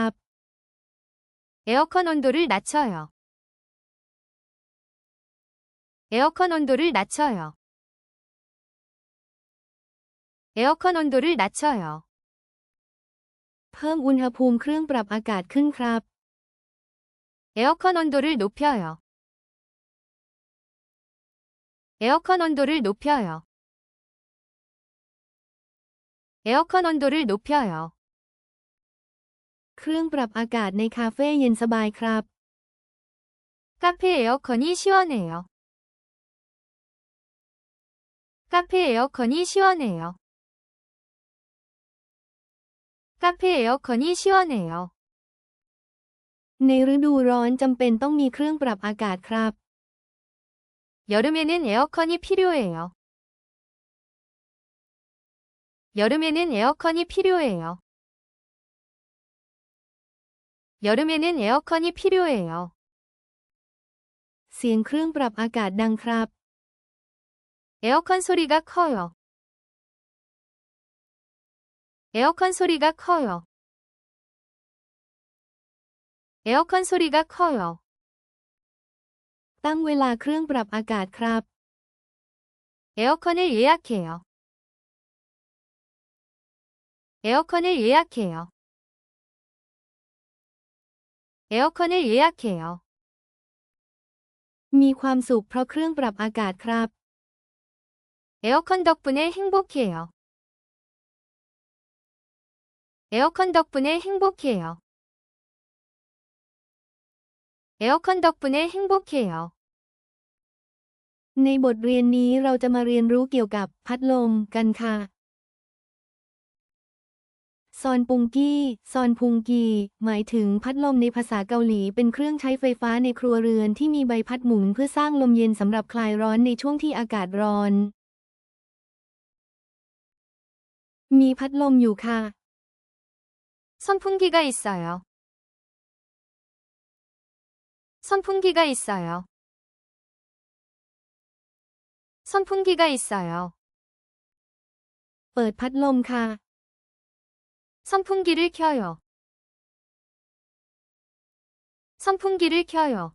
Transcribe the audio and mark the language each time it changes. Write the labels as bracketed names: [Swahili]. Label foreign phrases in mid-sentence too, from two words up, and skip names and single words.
[Korean] 에어컨 온도를 낮춰요. 에어컨 온도를 낮춰요. 에어컨 온도를 낮춰요. [Thai] เพิ่มอุณหภูมิเครื่องปรับอากาศขึ้นครับ [Korean] 에어컨 온도를 높여요. 에어컨 온도를 높여요. 에어컨 온도를 높여요. [Thai] เครื่องปรับอากาศในคาเฟ่เย็นสบายครับ [Korean] 카페 에어컨이 시원해요. 카페 에어컨이 시원해요. 카페 에어컨이 시원해요. [Thai] ในฤดูร้อนจำเป็นต้องมีเครื่องปรับอากาศครับ [Korean] 여름에는 에어컨이 필요해요. 여름에는 에어컨이 필요해요. 여름에는 에어컨이 필요해요. [Thai] เสียงเครื่องปรับอากาศดังครับ [Korean] 에어컨 소리가 커요. 에어컨 소리가 커요. 에어컨 소리가 커요. [Thai] ตั้งเวลาเครื่องปรับอากาศครับ [Korean] 에어컨을 예약해요. 에어컨을 예약해요. 에어컨을 예약해요. [Thai] มีความสุขเพราะเครื่องปรับอากาศครับ [Korean] 에어컨 덕분에 행복해요. 에어컨 덕분에 행복해요. 에어컨 덕분에 행복해요. [Thai] ในบทเรียนนี้เราจะมาเรียนรู้เกี่ยวกับพัดลมกันค่ะ ซอนปุงกี้ซอนพุงกีหมายถึงพัดลมในภาษาเกาหลีเป็นเครื่องใช้ไฟฟ้าในครัวเรือนที่มีใบพัดหมุนเพื่อสร้างลมเย็นสำหรับคลายร้อนในช่วงที่อากาศร้อน มีพัดลมอยู่ค่ะ [Korean] 선풍기가 있어요. 선풍기가 있어요. 선풍기가 있어요. [Thai] เปิดพัดลมค่ะ [Korean] 선풍기를 켜요. 선풍기를 켜요.